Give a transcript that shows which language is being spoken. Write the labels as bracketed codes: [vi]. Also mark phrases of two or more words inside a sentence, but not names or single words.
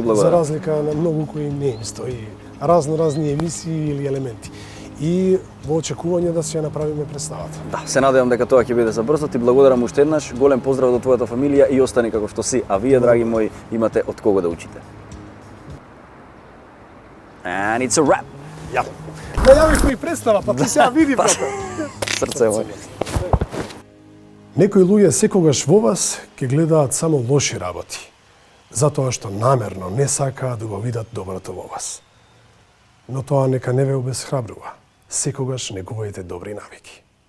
[mk] благодарам. разлика на многу кои не им стои разни емисии или елементи. И во очекување да си ја направиме представата. Да, се надевам дека тоа ќе биде за брзо. Ти благодарам уште еднаш. Голем поздрав до твојата фамилија и остани како што си. А вие, драги мои, имате од кого да учите. [en] And it's a wrap. [mk] Ја. Најавивме и представа, па ти сега види брате. Срце мој. Некои луѓе секогаш во вас ќе гледаат само лоши работи, затоа што намерно не сакаат да го видат доброто во вас. Но тоа нека не ве обесхрабрува. Секогаш негувајте добри навики.